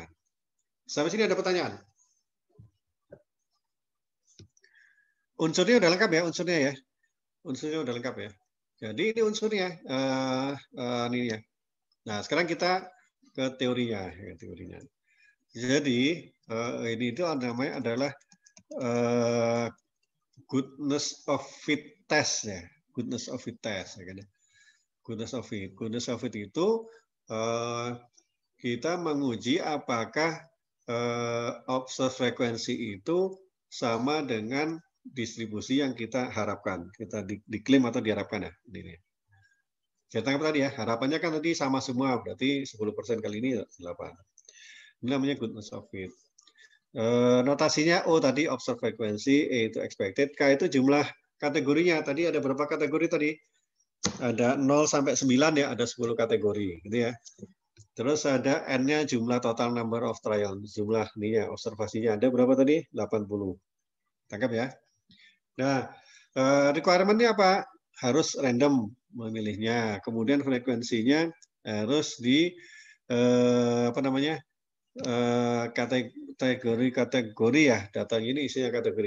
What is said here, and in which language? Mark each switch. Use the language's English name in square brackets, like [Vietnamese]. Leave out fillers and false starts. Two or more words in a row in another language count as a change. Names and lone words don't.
[Indonesian] Sampai sini ada pertanyaan? Unsurnya udah lengkap ya, unsurnya ya. Unsurnya udah lengkap ya. Jadi ini unsurnya ini ya. Nah, sekarang kita ke teorinya, ya, teorinya. Jadi ini itu namanya adalah [English] goodness of fit test [Indonesian] ya. [English] Goodness of fit test ya kan. Goodness of fit. Goodness of fit [Indonesian] itu kita menguji apakah observed frekuensi itu sama dengan distribusi yang kita harapkan, kita diklaim atau diharapkan ya. Ini. Saya tangkap tadi ya, harapannya kan tadi sama semua, berarti 10% kali ini 8. Ini namanya [English] goodness of fit. [Indonesian] Notasinya O tadi observed frekuensi, E itu expected, K itu jumlah kategorinya. Tadi ada berapa kategori tadi? Ada 0 sampai 9 ya, ada 10 kategori gitu ya. Terus ada N-nya jumlah [English] total number of trial, [Indonesian] jumlah nih ya, observasinya ada berapa tadi? 80. Tangkap ya. Nah, requirement-nya apa? Harus random memilihnya. Kemudian frekuensinya harus di apa namanya? kategori ya, data ini isinya kategori.